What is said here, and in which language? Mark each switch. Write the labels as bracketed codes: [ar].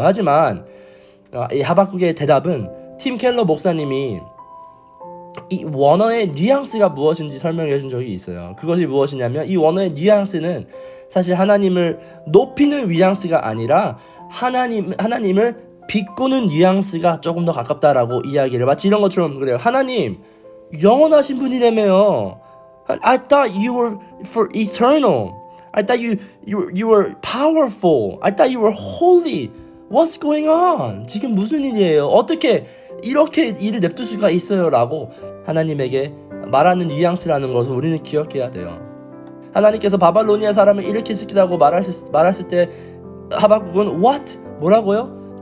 [ko] 하지만 이 하박국의 대답은 팀 켈러 목사님이 이 원어의 뉘앙스가 무엇인지 설명해 준 적이 있어요. 그것이 무엇이냐면 이 원어의 뉘앙스는 사실 하나님을 높이는 뉘앙스가 아니라 하나님을 비꼬는 뉘앙스가 조금 더 가깝다라고 이야기를 마치 이런 것처럼 그래요. 하나님 영원하신 분이라며요. [en] I thought you were for eternal. I thought you were powerful. I thought you were holy. What's going on? [ko] 지금 무슨 일이에요? 어떻게 이렇게 일을 냅둘 수가 있어요? 라고 하나님에게 말하는 뉘앙스라는 것을 우리는 기억해야 돼요. 하나님께서 바벨로니아 사람을 일으키시겠다고 말했을 때 하박국은 [en] what? [ko] 뭐라고요?